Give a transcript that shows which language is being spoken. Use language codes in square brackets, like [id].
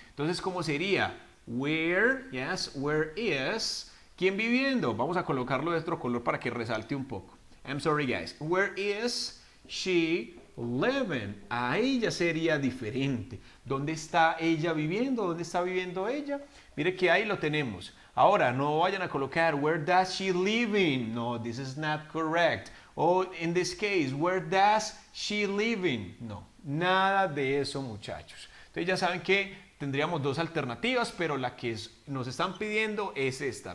[es] Entonces, ¿cómo sería? Where, yes, where is, ¿quién viviendo? Vamos a colocarlo de otro color para que resalte un poco. [en] I'm sorry, guys. Where is she living? [es] Ahí ya sería diferente. ¿Dónde está ella viviendo? ¿Dónde está viviendo ella? Mire que ahí lo tenemos. Ahora, no vayan a colocar, [en] where does she living? No, this is not correct. O in this case, where does she living? [es] No, nada de eso, muchachos. Entonces ya saben que tendríamos dos alternativas, pero la que nos están pidiendo es esta.